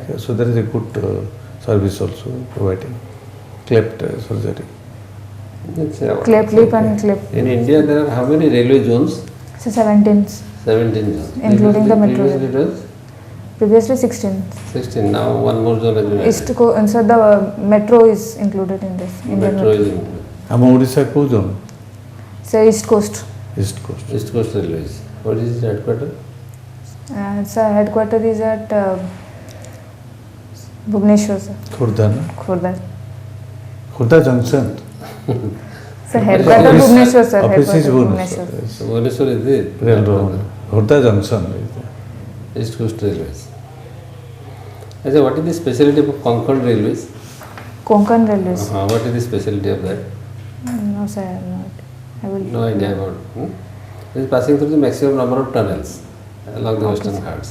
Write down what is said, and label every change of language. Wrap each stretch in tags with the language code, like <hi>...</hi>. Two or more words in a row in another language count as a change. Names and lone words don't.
<en>So there is a good service also providing cleft surgery. It's lip and clip. In India, there are how many railway zones? So 17, 17 zones. including the metro. Previously it was Previously 16. 16. Now one more zone has been East added. Coast, so the metro is included in this. Indian Metro is included.</en> <or>ଆମ ଓଡ଼ିଶା କେଉଁ ଜୋନ୍?</or> <en>So East Coast. East Coast. East Coast Railways. What is its headquarters? So headquarter is at Bhubaneswar, sir.</en> <or>ଖୋର୍ଦ୍ଧା ନା?</or> <en>Khurda. Khurda Junction. So headquarter Bhubaneswar, sir. Office is Headquarter Bhubaneswar. So Bhubaneswar is the Railroad. Khurda Junction. East Coast Railways. Achha, what is the specialty of Konkan Railways? Konkan Railways. What is the specialty of that? No, sir, I have no idea. I will. No idea about. It is passing through the maximum number of tunnels along the Western Ghats.</en>